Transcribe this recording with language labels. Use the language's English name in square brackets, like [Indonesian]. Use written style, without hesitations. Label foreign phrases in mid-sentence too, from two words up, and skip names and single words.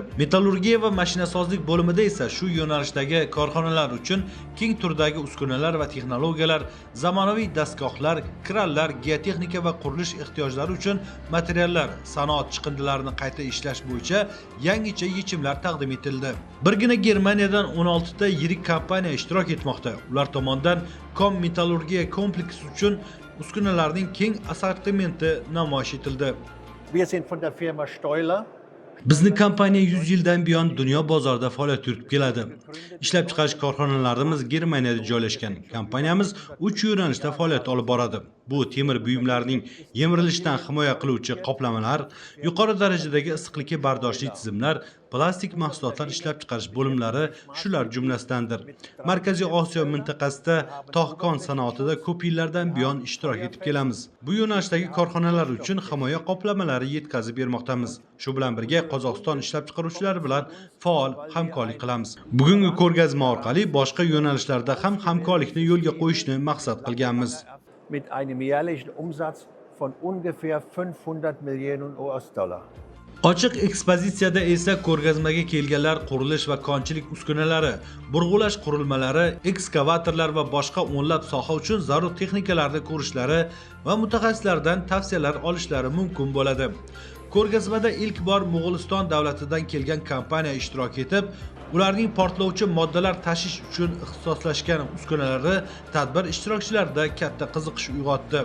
[Uzbek] Metallurgiya va mashinasozlik bo'limida esa shu yo'nalishdagi korxonalar uchun keng turdagi uskunalar va texnologiyalar, zamonaviy dastgohlar, kranlar, geotexnika va qurilish ehtiyojlari uchun materiallar, sanoat chiqindilarini qayta ishlash bo'yicha yangicha yechimlar taqdim etildi. Birgina Germaniyadan 16 ta yirik kompaniya ishtirok etmoqda. Ular tomonidan kom metallurgiya kompleksi uchun uskunalarning keng assortimenti namoyish etildi. [German] Wir sind von der Firma Steuler. [Uzbek] Bizni kompaniya 100 yildan buyon dunyo bozorida faoliyat yuritib keladi. Ishlab chiqarish korxonalarimiz Germaniyada joylashgan. Kompaniyamiz 3 yo'nalishda faoliyat olib boradi. Bu temir buyumlarning yemirilishidan himoya qiluvchi qoplamalar, yuqori darajadagi issiqlikka bardoshli tizimlar, plastik mahsulotlar ishlab chiqarish bo'limlari shular jumlasidandir. Markaziy Osiyo mintaqasida tog'kon sanoatida ko'p yillardan buyon ishtirok etib kelamiz. Bu yo'nalishdagi korxonalar uchun himoya qoplamalari yetkazib bermoqdamiz. Shu bilan birga Qozog'iston ishlab chiqaruvchilari bilan faol hamkorlik qilamiz. Bugungi ko'rgazma orqali boshqa yo'nalishlarda ham hamkorlikni yo'lga qo'yishni maqsad qilganmiz. [German] Mit einem jährlichen Umsatz von ungefähr 500 Millionen US-Dollar. [Uzbek] Ochiq ekspozitsiyada esa ko'rgazmaga kelganlar qurilish va konchilik uskunalari, burg'ulash qurilmalari, ekskavatorlar va boshqa o'nlab soha uchun zarur texnikalarni ko'rishlari va mutaxassislardan tavsiyalar olishlari mumkin bo'ladi. Ko'rgazmada ilk bor Mo'g'uliston davlatidan kelgan kompaniya ishtirok etib, ularning portlovchi moddalar tashish uchun ixtisoslashgan uskunalari tadbir ishtirokchilarida katta qiziqish uyg'otdi.